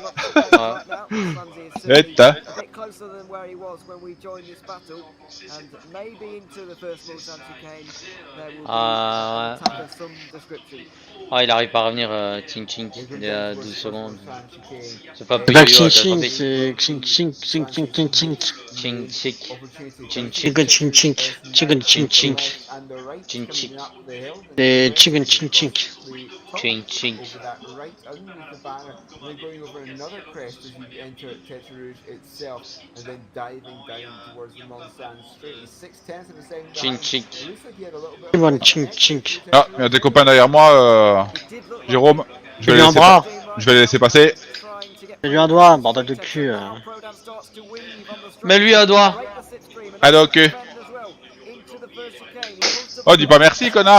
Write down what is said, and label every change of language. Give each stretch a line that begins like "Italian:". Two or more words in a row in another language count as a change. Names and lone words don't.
French: Ouais. Putain. Ah, ouais. Ah, il arrive pas à revenir, Ching Ching, il est à 12 secondes. C'est pas C'est plus pas dur Ching avec le Ching, trafic. c'est Ching Ching Ching Ching Ching Ching. Ching Chick. Ching Chick. Chicken Ching Ching. Chicken Ching Ching. Ching Chick. C'est Chicken Ching Ching. Ching Ching.
English: Over that right underneath the banner, and then going over another crest as you enter Tetra Rouge itself, and then diving down towards the Mulsanne Straight. He's 6/10 of a second Ching behind. Chick. It looks like he had a little bit Come on, of Ching Ching.
French: Ah, il y a des copains derrière moi, Jérôme. Je vais Fais-lui un bras. je vais les laisser passer. Fais-lui un doigt, bordel de cul. Mets-lui un doigt. Allez, ok. Oh, dis pas merci, connard.